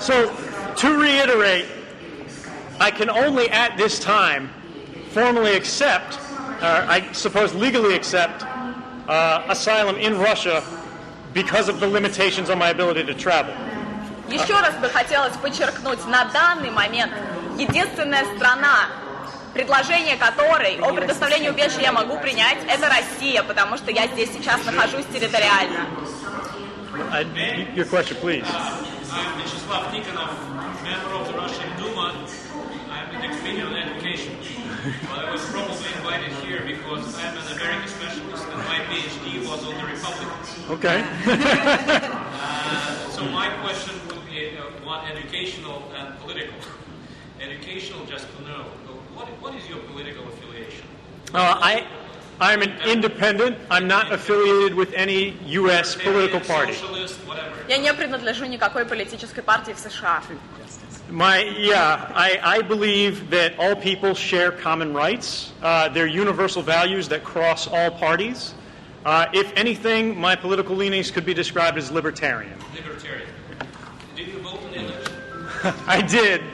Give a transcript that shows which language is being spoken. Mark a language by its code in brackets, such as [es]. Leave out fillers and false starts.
[en] So, to reiterate, I can only at this time formally accept, or I suppose legally accept, asylum in Russia because of the limitations on my ability to travel. [ru] Еще раз бы хотелось подчеркнуть, на данный момент единственная страна, предложение которой о предоставлении убежища я могу принять, это Россия, потому что я здесь сейчас нахожусь территориально. [en] Your question, please. I'm Vyacheslav Nikonov, member of the Russian Duma. I'm in the Committee on Education. But I was probably invited here because I'm an American specialist and my PhD was on the Republicans. Okay. So my question would be one educational and political. Educational, just to know, what is your political affiliation? I'm an independent. I'm not affiliated with any U.S. political party. Socialist, whatever. [ru] Я не принадлежу никакой политической партии в США. [en] I believe that all people share common rights. They're universal values that cross all parties. If anything, my political leanings could be described as libertarian. Libertarian. Did you vote in the election? I did.